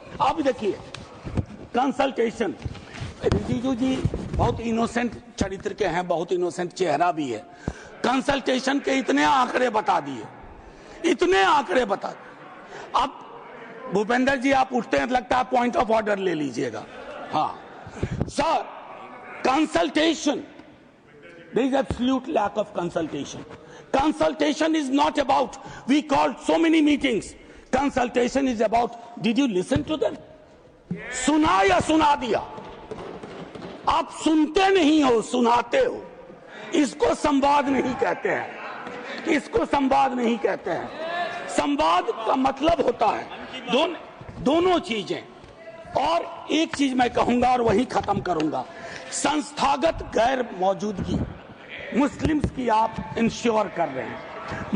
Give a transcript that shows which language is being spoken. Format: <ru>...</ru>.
<hi>अब देखिए कंसल्टेशन, रिजिजू जी बहुत इनोसेंट चरित्र के हैं, बहुत इनोसेंट चेहरा भी है। कंसल्टेशन के इतने आंकड़े बता दिए, इतने आंकड़े बता दिए। अब भूपेंद्र जी आप उठते हैं, लगता है पॉइंट ऑफ ऑर्डर ले लीजिएगा।</hi> <en>हाँ सर,</en> <hi>consultation,</hi> <en>there is absolute lack of consultation. Consultation is not about we called so many meetings. Consultation is about did you listen to them?</en> <hi>सुना या सुना दिया? आप सुनते नहीं हो, सुनाते हो। इसको संवाद नहीं कहते हैं, इसको संवाद नहीं कहते हैं। संवाद का मतलब होता है दोनों चीजें। और एक चीज मैं कहूंगा और वही खत्म करूंगा, संस्थागत गैर मौजूदगी मुस्लिम्स की आप इंश्योर कर रहे हैं।</hi>